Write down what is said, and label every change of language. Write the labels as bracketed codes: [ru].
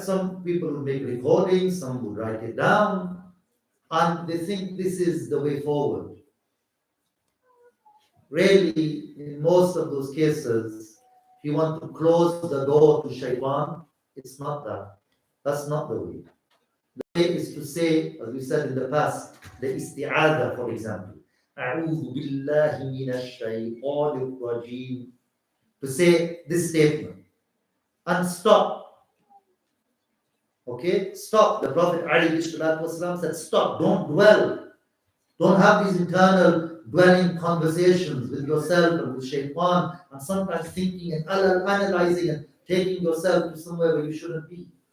[en] Some people would make recordings, some would write it down, and they think this is the way forward. Really, in most of those cases, if you want to close the door to shaitan, it's not that. That's not the way. The way is to say, as we said in the past, the isti'adah, for example. [ar] أعوذ بالله من الشيطان الرجيم. [en] To say this statement and stop. Okay? Stop. The Prophet ﷺ said, stop. Don't dwell. Don't have these internal dwelling conversations with yourself and with shaitan, and sometimes thinking and analyzing and taking yourself to somewhere where you shouldn't be.